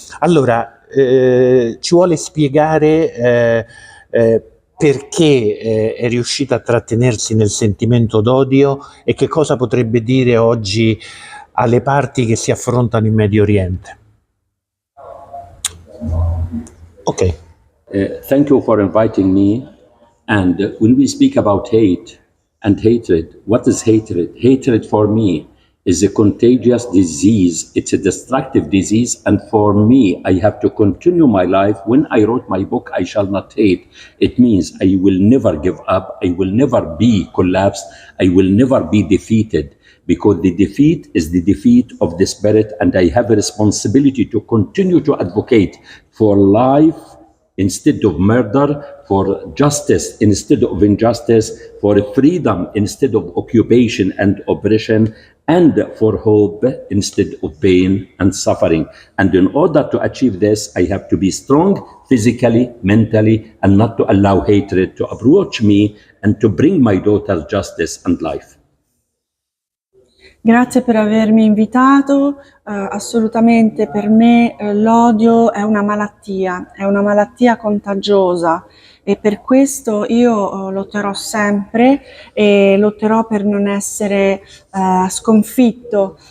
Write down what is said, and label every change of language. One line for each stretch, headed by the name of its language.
Italian: Allora, ci vuole spiegare perché è riuscita a trattenersi nel sentimento d'odio e che cosa potrebbe dire oggi alle parti che si affrontano in Medio Oriente.
English: Okay. Thank you for inviting me. And when we speak about hate and hatred, what is hatred? Hatred for me is a contagious disease. It's a destructive disease. And for me, I have to continue my life. When I wrote my book, I shall not hate. It means I will never give up. I will never be collapsed. I will never be defeated, because the defeat is the defeat of the spirit. And I have a responsibility to continue to advocate for life instead of murder, for justice instead of injustice, for freedom instead of occupation and oppression, and for hope instead of pain and suffering. And in order to achieve this, I have to be strong physically, mentally, and not to allow hatred to approach me and to bring my daughter justice and life.
Italian: Grazie per avermi invitato. Assolutamente per me l'odio è una malattia contagiosa e per questo io lotterò sempre e lotterò per non essere sconfitto.